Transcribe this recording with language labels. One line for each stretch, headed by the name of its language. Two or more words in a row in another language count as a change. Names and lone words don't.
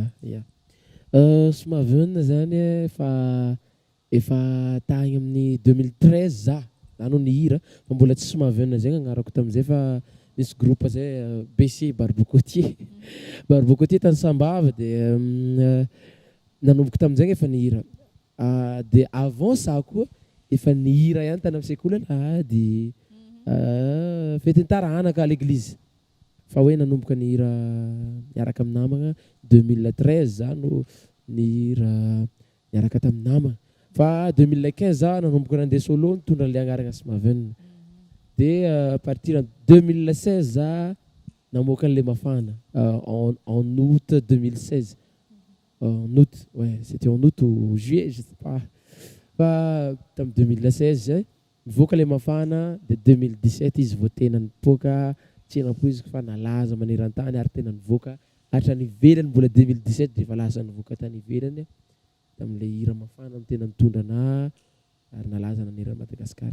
Malagasy: Sy mahavanona zany efa tagny amin'ny 2013 za no nihira fa mbola tsy sy mahavanona zay agnarako tamin'izay fa nisy groupe zay BC Barbocotier tany Sambava dia nanomboka tamin'izay efa nihira. Dia
French: avant ça
Malagasy: koa efa nihira ihany tany amin'ny sekoly alahady fetiny taranaka
French: à l'église
Malagasy: fa hoe nanomboka nihira miaraka amin'ny namagna 2013 za no nihira miaraka tamin'ny namagna fa 2015 za nanomboka nandeha solo nitondra le agnarana sy mavenina. Dia
French: à partir de
Malagasy: 2016 za namoaka an'le mafana
French: en août 2016. En août, ouais, c'était en août ou juillet, je sais pas.
Malagasy: Fa tam 2016 nivoaka le mafana de 2017 izy vao tena nipoaka tsy nampoiziko fa nalaza maneran-tany ary tena nivoaka hatrany ivelany mbola 2017 dia efa lasa nivoaka tany ivelany tamin'le hira mafana no tena nitondra ana ary nalaza naneran Madagasikara.